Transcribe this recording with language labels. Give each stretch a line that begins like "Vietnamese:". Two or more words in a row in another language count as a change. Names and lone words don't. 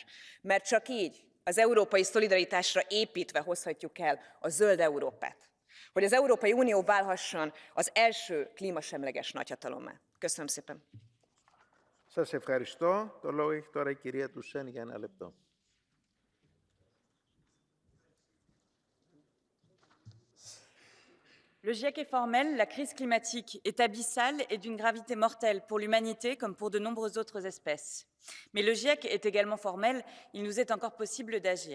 Hungarian: Mert csak így, az európai szolidaritásra építve hozhatjuk el a zöld Európát. Hogy az Európai Unió válhasson az első klímasemleges nagyhatalommá. Köszönöm szépen.
Greek: Σας ευχαριστώ. Το λόγο έχει τώρα η κυρία Τουσέν για 1 λεπτό.
French: Le GIEC est formel, la crise climatique est abyssale et d'une gravité mortelle pour l'humanité comme pour de nombreuses autres espèces. Mais le GIEC est également formel, il nous est encore possible d'agir.